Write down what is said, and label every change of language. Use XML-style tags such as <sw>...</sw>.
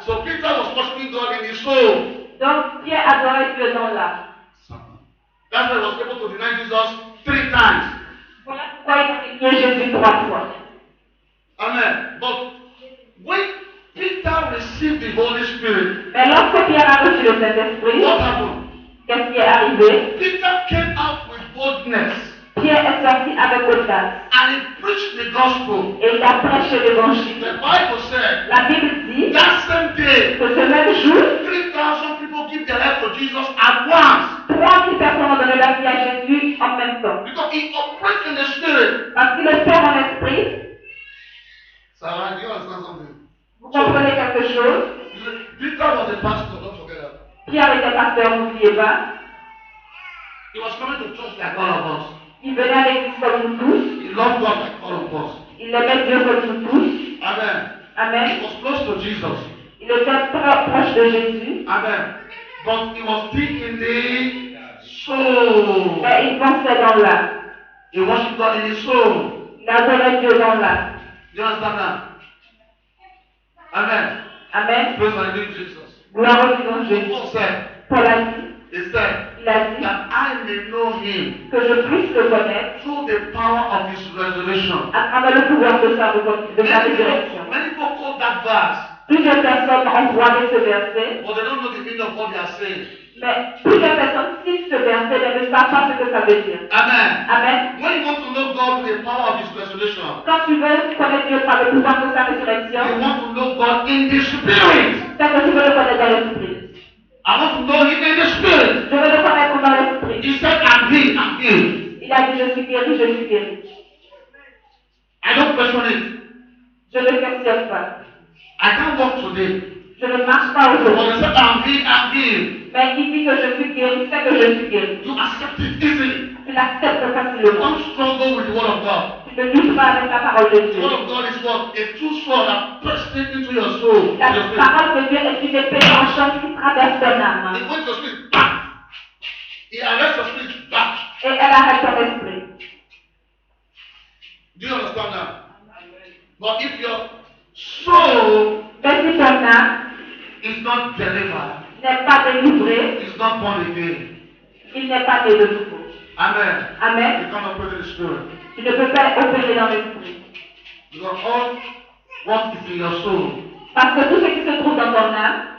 <en>So Peter was worshiping God in his soul.</en> <fr>Donc Pierre adorait Dieu dans l'âme.</fr> <en>That's why he was able to deny Jesus 3 times.</en> <fr>Voilà pourquoi il a nié Jésus 3 fois. Amen.</fr> <en>But when Peter received the Holy Spirit,</en> <fr>Mais lorsque Pierre a reçu le Saint-Esprit,</fr> <en>what happened?</en> <fr>qu'est-ce qui est arrivé?</fr> <en>Peter came out with boldness</en> <fr>Pierre est sorti avec audace</fr> <en>and he preached the gospel.</en> <fr>et il a prêché l'évangile.</fr> <en>The Bible said</en> <fr>La Bible dit</fr> <en>that same day,</en> <fr>que ce même jour,</fr> <en>3,000 people give their life to Jesus at once</en> <fr>3000 personnes ont donné leur vie à Jésus en même temps.</fr> <en>because he operates in the spirit.</en> <fr>Parce qu'il est père en esprit.</fr> <en>Sarah, do you understand something?</en> <fr>Vous comprenez quelque chose?</fr> <en>Peter was a pastor, don't forget that.</en> <fr>Pierre était pasteur, n'oubliez pas.</fr> <en>He was coming to church like all of us.</en> <fr>Il venait à l'église comme nous tous.</fr> <en>He loved God like all of us.</en> <fr>Il aimait Dieu comme nous tous. Amen. Amen.</fr> <en>He was close to Jesus.</en> <fr>Il était proche de Jésus. Amen.</fr> <en>But he was still in the soul.</en> <fr>Mais il pensait dans l'âme.</fr> <en>He worshiped God in his soul.</en> <fr>Il adorait Dieu dans l'âme.</fr> <en>You understand that? Amen. Amen. Praise the Lord Jesus.</en> <fr>Gloire au Seigneur Jésus.</fr> <en>Paul said,</en> <fr>Paul a dit,</fr> <en>he said,</en> <fr>il a dit</fr> <en>that I may know him</en> <fr>que je puisse le connaître</fr> <en>through the power of his resurrection.</en> <fr>à travers le pouvoir de sa résurrection.</fr> <en>Many people quote that verse,</en> <fr>Plusieurs personnes ont voyé ce verset,</fr> <en>but they don't know the meaning of what they are saying.</en> <fr>mais plusieurs personnes citent ce verset mais ne savent pas ce que ça veut dire. Amen. Amen.</fr> <en>When you want to know God with the power of his resurrection,</en> <fr>Quand tu veux connaître Dieu par le pouvoir de sa</fr> <en>you</en> <fr>résurrection,</fr> <en>want to know God in the spirit.</en> <fr>c'est que tu veux le connaître dans l'esprit.</fr> <en>I want to know him in the spirit.</en> <fr>Je veux le connaître dans l'esprit.</fr> <en>He said, I'm healed.</en> <fr>Il a dit, je suis guéri, je suis guéri.</fr> <en>I don't question it.</en> <fr>Je ne questionne pas.</fr> <en>I can't walk today.</en> <fr>Je ne marche pas</fr> <en>But</en> <fr>aujourd'hui.</fr> <en>he said, I'm healed.</en> <fr>Mais il dit que je suis guéri, c'est que je suis guéri.</fr> <en>You accept it easily.</en> <fr>Tu l'acceptes facilement.</fr> <en>Don't struggle with the word of God.</en> <fr>Tu ne luttes pas avec la parole de</fr> <en>The</en> <fr>Dieu.</fr> <en>word of God is what? A true sword that pierces into your soul.</en> <fr>La</fr> <en>Your spirit.</en> <fr>parole de Dieu est une épée tranchante qui traverse ton âme.</fr> <en>It wants your spirit back. It arrests your spirit back.</en> <fr>Et elle arrête ton esprit.</fr> <en>Do you understand that? But if your soul</en> <fr>Mais si ton âme</fr> <en>is not delivered,</en> <fr>n'est pas délivré,</fr> <en>is not born again.</en> <fr>il n'est pas né de nouveau. Amen. Amen.</fr> <en>You can't operate in the spirit.</en> <fr>Tu ne peux pas opérer dans l'esprit.</fr> <en>Because all what is in your soul,</en> <fr>Parce que tout ce qui se trouve dans ton âme,</fr>